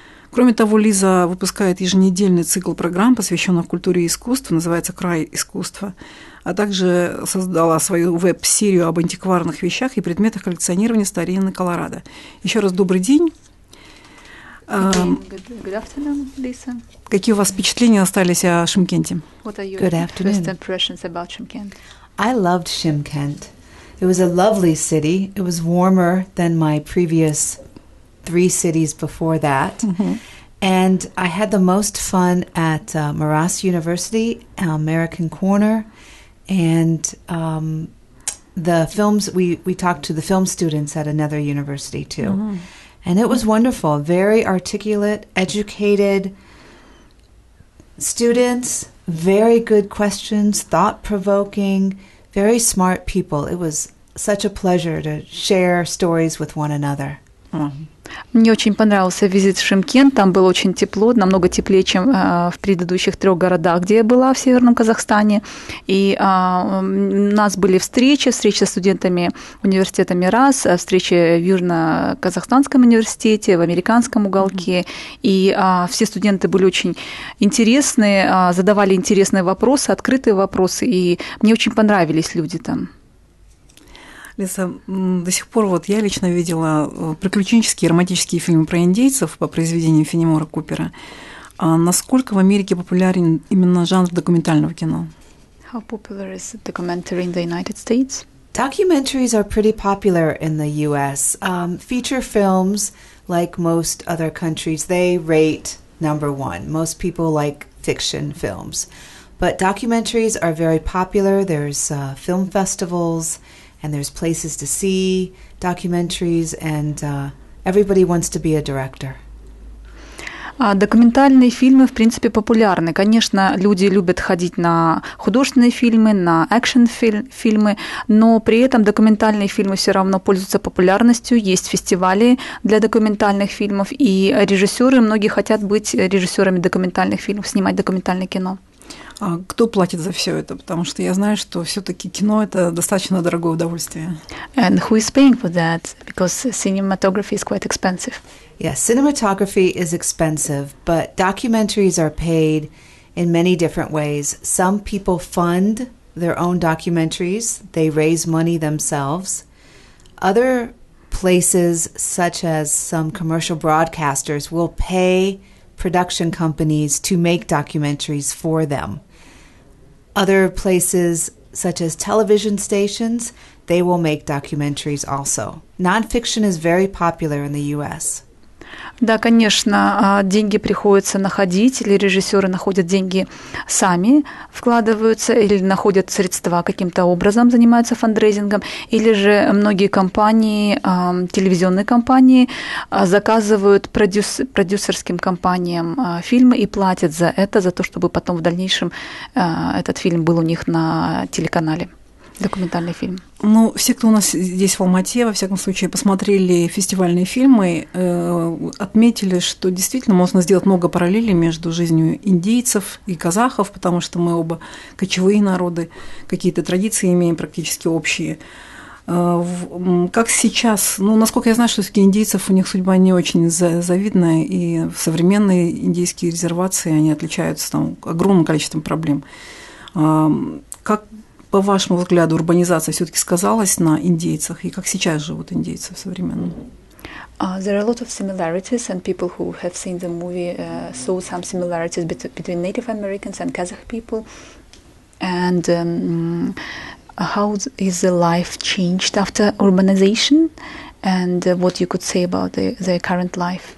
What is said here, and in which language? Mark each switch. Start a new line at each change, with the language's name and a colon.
Russian: Кроме того, Лиза выпускает еженедельный цикл программ, посвященных культуре и искусству, называется «Край искусства», а также создала свою веб-серию об антикварных вещах и предметах коллекционирования старинной Колорадо. Еще раз добрый день.
English: Good afternoon, Lisa.
Russian: Какие у вас впечатления остались о Шымкенте?
English: What are your first impressions about Shymkent? I loved Shymkent. It was a lovely city. It was warmer than my previous 3 cities before that. Mm-hmm. And I had the most fun at Maras University, American Corner. And the films, we talked to the film students at another university too. Mm-hmm. And it was wonderful. Very articulate, educated students, very good questions, thought-provoking, very smart people. It was such a pleasure to share stories with one another. Mm-hmm.
Russian: Мне очень понравился визит в Шымкент, там было очень тепло, намного теплее, чем в предыдущих 3 городах, где я была в Северном Казахстане. И у нас были встречи со студентами университета Мирас, встречи в Южно-Казахстанском университете, в американском уголке. И все студенты были очень интересные, задавали интересные вопросы, открытые вопросы, и мне очень понравились люди там. Лиза, до сих пор вот я лично видела приключенческие романтические фильмы про индейцев по произведениям Фенемора Купера. А насколько в Америке популярен именно жанр документального кино?
English: How popular is documentary in the United States? Documentaries are pretty popular in the U.S. Feature films, like most other countries, they rate number 1. Most people like fiction films. But documentaries are very popular. There's film festivals, and there's places to see documentaries, and everybody wants to be a director.
Russian: Документальные фильмы, в принципе, популярны. Конечно, люди любят ходить на художественные фильмы, на экшн-фильмы, но при этом документальные фильмы все равно пользуются популярностью. Есть фестивали для документальных фильмов, и режиссеры, многие хотят быть режиссерами документальных фильмов, снимать документальное кино. А кто платит за все это? Потому что я знаю, что все-таки кино – это достаточно дорогое удовольствие.
English: And who is paying for that? Because cinematography is quite expensive. Yes, cinematography is expensive, but documentaries are paid in many different ways. Some people fund their own documentaries. They raise money themselves. Other places, such as some commercial broadcasters, will pay production companies to make documentaries for them. Other places, such as television stations, they will make documentaries also. Nonfiction is very popular in the U.S.
Russian: Да, конечно, деньги приходится находить, или режиссеры находят деньги сами, вкладываются, или находят средства каким-то образом, занимаются фандрейзингом, или же многие компании, телевизионные компании заказывают продюсерским компаниям фильмы и платят за это, за то, чтобы потом в дальнейшем этот фильм был у них на телеканале. Документальный фильм. Ну, все, кто у нас здесь в Алмате, во всяком случае, посмотрели фестивальные фильмы, отметили, что действительно можно сделать много параллелей между жизнью индейцев и казахов, потому что мы оба кочевые народы, какие-то традиции имеем практически общие. Как сейчас, ну, насколько я знаю, что все-таки индейцев, у них судьба не очень завидная, и современные индейские резервации, они отличаются там огромным количеством проблем. Как, по вашему взгляду, урбанизация все-таки сказалась на индейцах, и как сейчас живут индейцы в современном?
English: There are a lot of similarities, and people who have seen the movie saw some similarities between Native Americans and Kazakh people. And how is the life changed after urbanization, and what you could say about their current life?